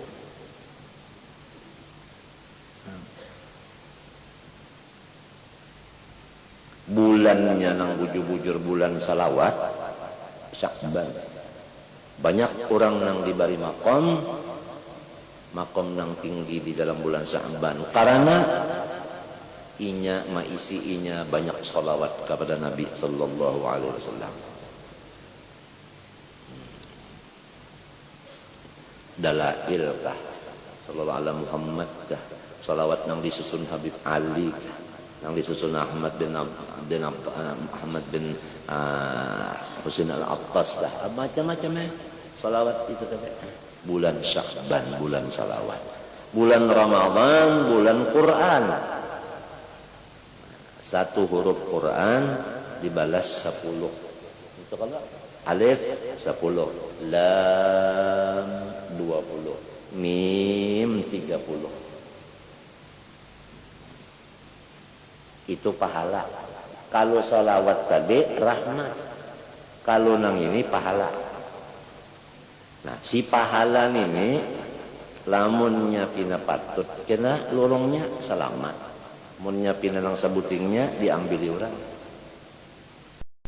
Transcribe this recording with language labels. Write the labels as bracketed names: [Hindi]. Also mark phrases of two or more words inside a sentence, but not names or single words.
[Banjar] Bulannya nang bujur-bujur bulan salawat Sya'ban. Banyak orang nang diberi makom nang tinggi di dalam bulan Sya'ban karena inya banyak salawat kepada Nabi [Arabic] صلى الله عليه وسلم. [Banjar] Dalail kah [Arabic] صلى الله عليه [Banjar] Muhammad kah, salawat nang disusun Habib Ali kah, nang disusun Ahmad bin Husain al-Attas kah, macam-macam salawat itu tadi. Bulan Sya'ban bulan salawat, bulan Ramadan bulan Quran. Satu huruf Quran dibalas 10. Itu kalau alif 10, lam 20, mim 30. Itu pahala. Kalau salawat tadi rahmat, kalau nang ini pahala. Nah si pahala ini lamunnya pina patut kena lorongnya selamat, munnya pina nang sabutingnya diambil orang.